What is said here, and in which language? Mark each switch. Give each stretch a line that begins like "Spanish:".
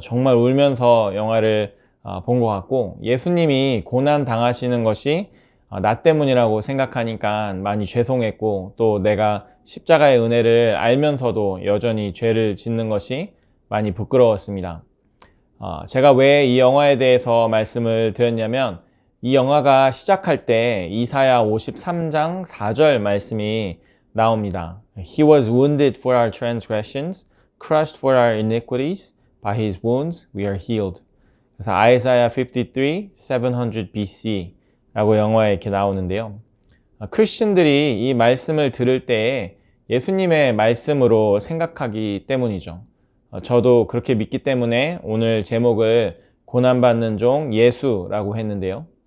Korean: 정말 울면서 영화를 본 것 같고 예수님이 고난 당하시는 것이 나 때문이라고 생각하니까 많이 죄송했고 또 내가 십자가의 은혜를 알면서도 여전히 죄를 짓는 것이 많이 부끄러웠습니다. 제가 왜 이 영화에 대해서 말씀을 드렸냐면 이 영화가 시작할 때 이사야 53장 4절 말씀이 나옵니다.
English: He was wounded for our transgressions, crushed for our iniquities, by his wounds we are healed.
Korean: 그래서 Isaiah 53, 700 BC 라고 영화에 이렇게 나오는데요. 크리스천들이 이 말씀을 들을 때에 예수님의 말씀으로 생각하기 때문이죠. 저도 그렇게 믿기 때문에 오늘 제목을 고난받는 종 예수라고 했는데요.